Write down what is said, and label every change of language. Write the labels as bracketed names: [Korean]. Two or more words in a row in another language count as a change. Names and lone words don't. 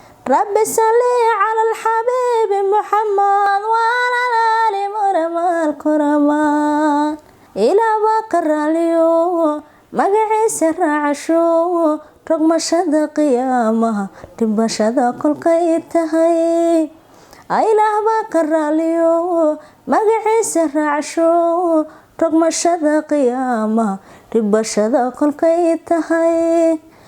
[Arabic] رب صل على الحبيب محمد وعلى آل مرمى الكرمى. [Somali] Ilaah baa ka raaliyo, magaciisa raacasho, rogmashada qiyaamaha, dhimashada kolkay tahay. Ilaah baa ka raaliyo, magaciisa raacasho, rogmashada qiyaamaha, dhimashada kolkay tahay.